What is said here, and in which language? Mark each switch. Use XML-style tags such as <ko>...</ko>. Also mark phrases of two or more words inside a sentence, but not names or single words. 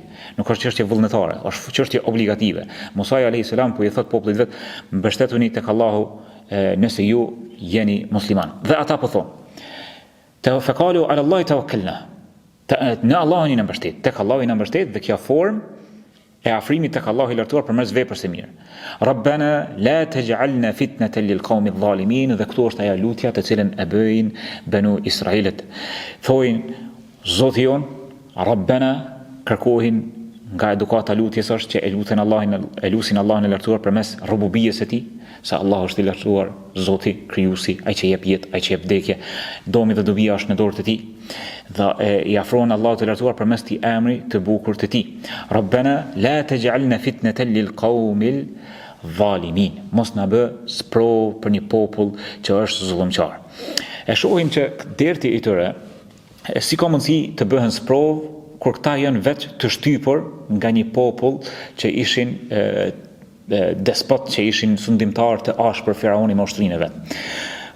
<sq>Nuk është çështje vullnetare, është çështje obligative. Musa</sq> <ar>عليه السلام</ar> <sq>po i thot popullit vet: mbështetuni tek Allahu nëse ju jeni musliman. Dhe ata po thonë:</sq> <ar>فقالوا على الله توكلنا.</ar> <sq>Në Allahun jena mbështet, tek Allahu jena mbështet, dhe kjo formë e afrimit tek Allahu i lartësuar përmes veprës së mirë.</sq> <ar>ربنا لا تجعلنا فتنة للقوم الظالمين.</ar> <sq>Dhe këtu është ajo lutja të cilën e bëjnë Benu Israilit. Thojnë: Zoti jon, Rabbana, kërkohin nga edukata lutjes është që e lusin Allahun e lartësuar përmes rububiyyes së tij, se Allahu është i lartësuar, Zoti krijuesi, ai që jep jetë, ai që jep vdekje, domi dhe dobia është në dorë të tij. Dhe i afrohen Allahut të lartësuar përmes këtij emri të bukur të tij.</sq> <ar>ربنا لا تجعلنا فتنة للقوم الظالمين.</ar> <sq>Mos na bë sprovë për një popull që është zullumçar. E shohim që derti i tyre si ka mundësi të bëhen sprovë kur këta janë vetë të shtypur nga një popull që ishin despot, që ishin sundimtar të ashpër Firauni me ushtrinë e vet.</sq>